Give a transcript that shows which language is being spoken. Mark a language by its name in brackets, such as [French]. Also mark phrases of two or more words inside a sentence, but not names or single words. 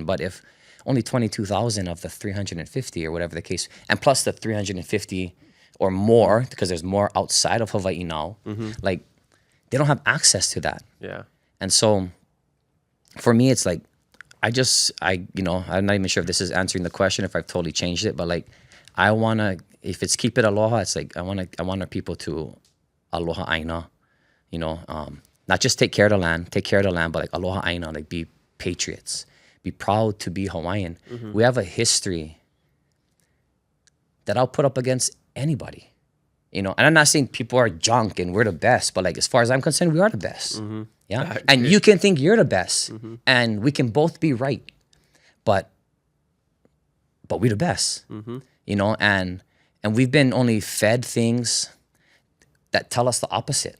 [English] But if only 22,000 of the 350 or whatever the case, and plus the 350 or more, because there's more outside of Hawaii now, like, they don't have access to that. Yeah. And so for me, it's like, I'm not even sure if this is answering the question, if I've totally changed it, but like, I want to, if it's keep it aloha, it's like, I want our people to [Hawaiian] aloha ʻāina, [English] not just take care of the land, but like [Hawaiian] aloha ʻāina, [English] like be patriots, be proud to be Hawaiian. We have a history that I'll put up against anybody, and I'm not saying people are junk and we're the best, but like, as far as I'm concerned, we are the best. Yeah. And you can think you're the best, and we can both be right, but we're the best, and we've been only fed things that tell us the opposite.